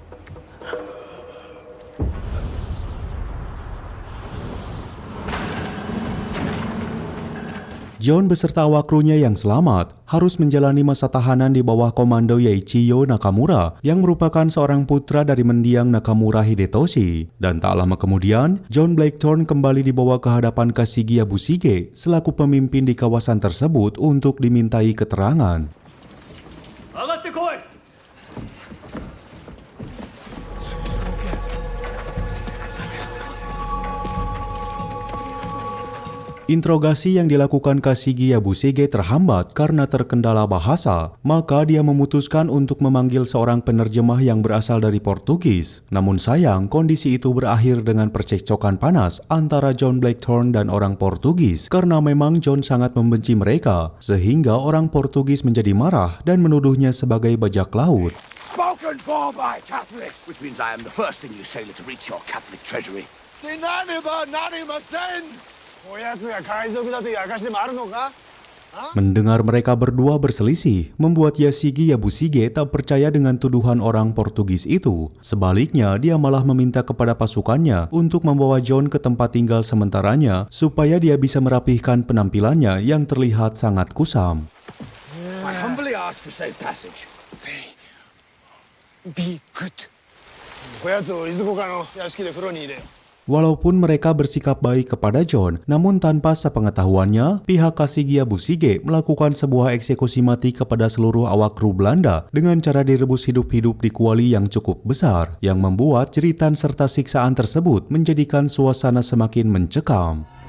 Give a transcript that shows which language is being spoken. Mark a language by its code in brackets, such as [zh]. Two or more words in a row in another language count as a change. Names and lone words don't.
[id] John beserta awak krunya yang selamat harus menjalani masa tahanan di bawah komando Yaichiyo Nakamura yang merupakan seorang putra dari mendiang Nakamura Hidetoshi. Dan tak lama kemudian, John Blackthorne kembali dibawa ke hadapan Kasigi Yabushige selaku pemimpin di kawasan tersebut untuk dimintai keterangan. [ja] 上がってこい。 [id] Interogasi yang dilakukan Kasigi Yabushige terhambat karena terkendala bahasa, maka dia memutuskan untuk memanggil seorang penerjemah yang berasal dari Portugis. Namun sayang, kondisi itu berakhir dengan percekcokan panas antara John Blackthorne dan orang Portugis, karena memang John sangat membenci mereka, sehingga orang Portugis menjadi marah dan menuduhnya sebagai bajak laut. [en] Spoken for by Catholics, which means I am the first English sailor to reach your Catholic treasury. [id] Mendengar mereka berdua berselisih, membuat Kasigi Yabushige tak percaya dengan tuduhan orang Portugis itu. Sebaliknya, dia malah meminta kepada pasukannya untuk membawa John ke tempat tinggal sementaranya supaya dia bisa merapihkan penampilannya yang terlihat sangat kusam. [en] I humbly ask for safe passage. Be good. [ja] こやつをいずこかの屋敷で風呂に入れよ。 [id] Walaupun mereka bersikap baik kepada John, namun tanpa sepengetahuannya, pihak Kashigi Yabusige melakukan sebuah eksekusi mati kepada seluruh awak kru Belanda dengan cara direbus hidup-hidup di kuali yang cukup besar, yang membuat jeritan serta siksaan tersebut menjadikan suasana semakin mencekam.